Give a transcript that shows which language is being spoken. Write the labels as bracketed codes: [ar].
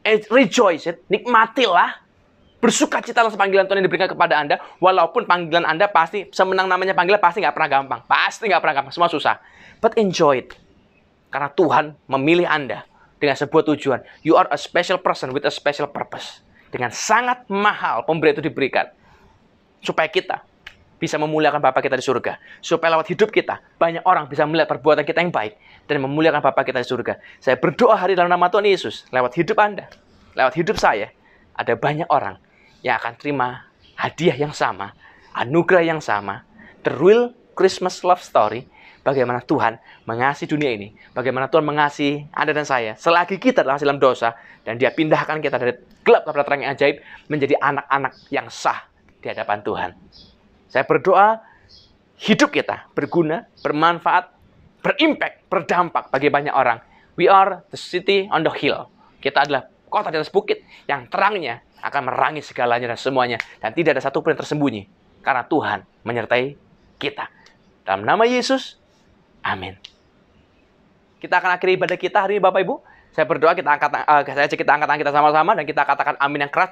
[en] Rejoice it, [id] nikmatilah. Bersukacitalah panggilan Tuhan yang diberikan kepada Anda. Walaupun panggilan Anda pasti, semenang namanya panggilan, pasti nggak pernah gampang. Pasti nggak pernah gampang, semua susah. [en] But enjoy it. [id] Karena Tuhan memilih Anda dengan sebuah tujuan. [en] You are a special person with a special purpose. [id] Dengan sangat mahal pemberian itu diberikan. Supaya kita bisa memuliakan Bapa kita di surga. Supaya lewat hidup kita, banyak orang bisa melihat perbuatan kita yang baik. Dan memuliakan Bapa kita di surga. Saya berdoa hari dalam nama Tuhan Yesus. Lewat hidup Anda, lewat hidup saya, ada banyak orang yang akan terima hadiah yang sama, anugerah yang sama, [en] the real Christmas love story, [id] bagaimana Tuhan mengasihi dunia ini, bagaimana Tuhan mengasihi Anda dan saya, selagi kita dalam dalam dosa, dan Dia pindahkan kita dari gelap kepada terang yang ajaib, menjadi anak-anak yang sah di hadapan Tuhan. Saya berdoa, hidup kita berguna, bermanfaat, berimpact, berdampak bagi banyak orang. [en] We are the city on the hill. [id] Kita adalah kota di atas bukit yang terangnya akan merangi segalanya dan semuanya. Dan tidak ada satupun yang tersembunyi. Karena Tuhan menyertai kita. Dalam nama Yesus, amin. Kita akan akhiri ibadah kita hari ini, Bapak Ibu. Saya berdoa kita angkat tangan kita sama-sama. Dan kita katakan amin yang keras.